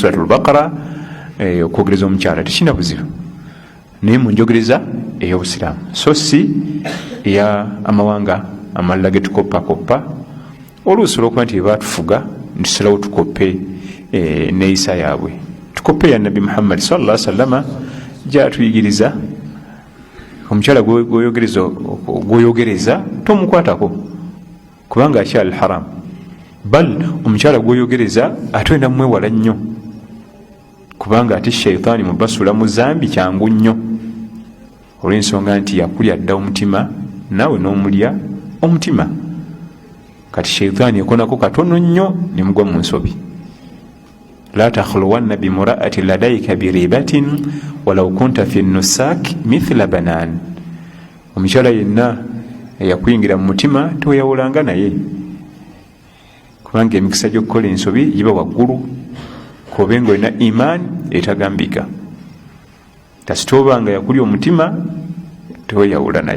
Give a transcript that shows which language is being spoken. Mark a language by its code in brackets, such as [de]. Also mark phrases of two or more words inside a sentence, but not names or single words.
[lg] suratul Baqara okwogereza omukyala tekirina buzibu naye mu njogereza ey'obusiraamu so si eya amawanga amalala ge tukoppakoppa oluusi olwokuba nti batufuga ntusalawo tukoppe neeyisa yaabwe tukoppe ya Nabbi Muhammad [ar] صلى الله عليه وسلم [lg] gyatuyigiriza omukyala gwoyogereza tomukwatako kubanga akyali haram bal omukyala gwoyogereza ate wenda mumwewala nnyo kubanga ate shaitaani mubasula mu zambi kyangu nnyo olw'ensonga nti yakulya dda omutima naawe n'omulya omutima. Kati sheitaani ekonako katono nnyo nemugwa mu nsobi. [ar] لا تخلون بامرأة لديك بريبة ولو كنت في نسك مثل بنان. [lg] Omukyala yenna eyakuyingira mu mutima teweyawulanga naye, kubanga emikisa gy'okukola ensobi giba waggulu kobenga olina iman etagambika. Tasitobanga yakulya omutima teweyawula naye.